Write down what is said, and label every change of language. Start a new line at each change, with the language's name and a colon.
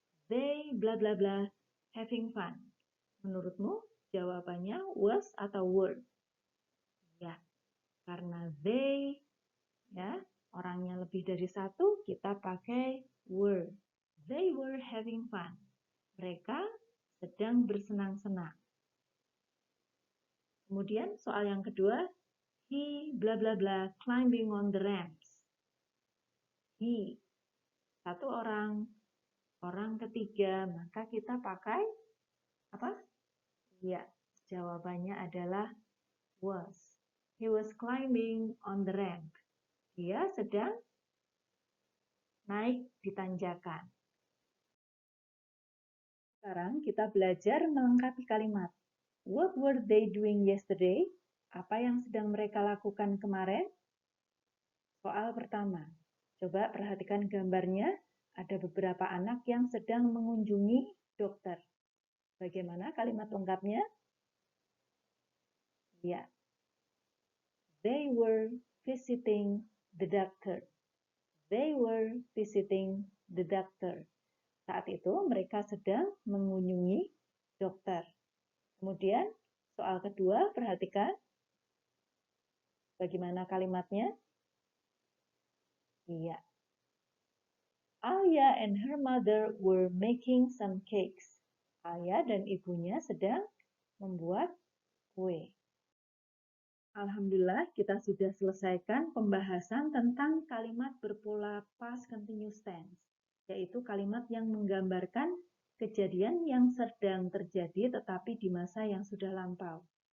English: They bla bla bla having fun.
Indonesian: Menurutmu jawabannya was atau were? Ya, karena they, ya, orangnya lebih dari satu, kita pakai were.
English: They were having fun.
Indonesian: Mereka sedang bersenang-senang. Kemudian soal yang kedua,
English: he bla bla bla climbing on the ramps.
Indonesian: He, satu orang, orang ketiga, maka kita pakai apa? Ya, jawabannya adalah was.
English: He was climbing on the ramp.
Indonesian: Dia sedang naik di tanjakan. Sekarang kita belajar melengkapi kalimat.
English: What were they doing yesterday?
Indonesian: Apa yang sedang mereka lakukan kemarin? Soal pertama. Coba perhatikan gambarnya. Ada beberapa anak yang sedang mengunjungi dokter. Bagaimana kalimat lengkapnya? Ya.
English: They were visiting the doctor. They were visiting the doctor.
Indonesian: Saat itu mereka sedang mengunjungi dokter. Kemudian soal kedua, perhatikan bagaimana kalimatnya. Iya.
English: Alia and her mother were making some cakes.
Indonesian: Alia dan ibunya sedang membuat kue. Alhamdulillah, kita sudah selesaikan pembahasan tentang kalimat berpola past continuous tense, yaitu kalimat yang menggambarkan kejadian yang sedang terjadi tetapi di masa yang sudah lampau.